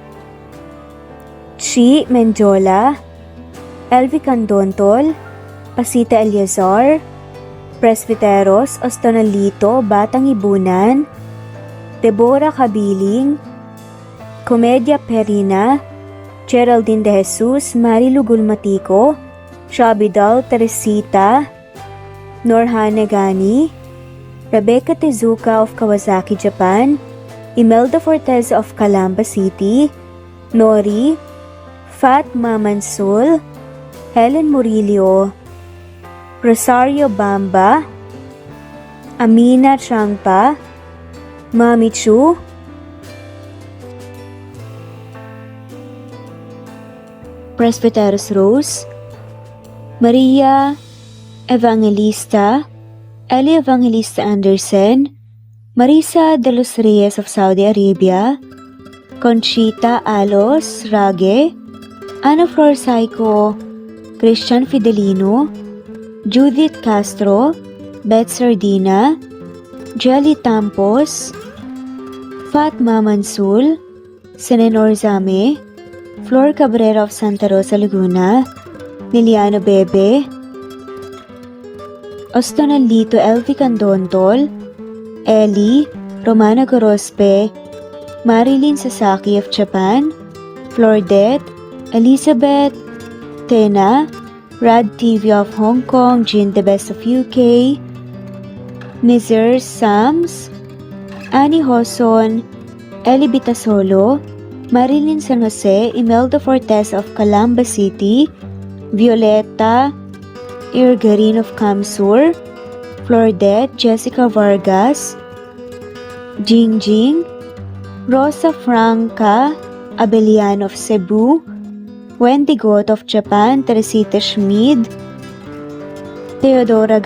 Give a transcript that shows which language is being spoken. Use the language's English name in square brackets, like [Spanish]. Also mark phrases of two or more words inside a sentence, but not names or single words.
[English] Chi Menjola, Elvi Candontol, Pasita Eliazar, Presbyteros Ostonalito Batang Ibunan, Deborah Kabiling, Comedia Perina, Geraldine De Jesus, Marilu Gulmatico, Shabidal Teresita, Norhane Gani, Rebecca Tezuka of Kawasaki, Japan, Imelda Fortez of Calamba City, Nori, Fatma Mansul, Helen Murillo, Rosario Bamba, Amina Changpa, Mami Chu, Presbyteros Rose, Maria Evangelista, Eli Evangelista Anderson, Marisa de los Reyes of Saudi Arabia, Conchita Alos Rage, Ana Flor Saico, Christian Fidelino, Judith Castro, Beth Sardina, Jelly Tampos, Fatma Mansul, Senenor Zame, Flor Cabrera of Santa Rosa, Laguna, Liliano Bebe, Ostonalito Elvi Candontol, Eli, Romana Gorospe, Marilyn Sasaki of Japan, Flordet, Elizabeth, Tena, Rad TV of Hong Kong, Jean the Best of UK, Mizer Sams, Annie Hoson, Eli Bitasolo, Marilyn San Jose, Imelda Fortes of Calamba City, Violeta Irgarin of Kamsur, Flordet, Jessica Vargas, Jingjing, Rosa Franca Abelian of Cebu, Wendy Goth of Japan, Teresita Schmid, Theodora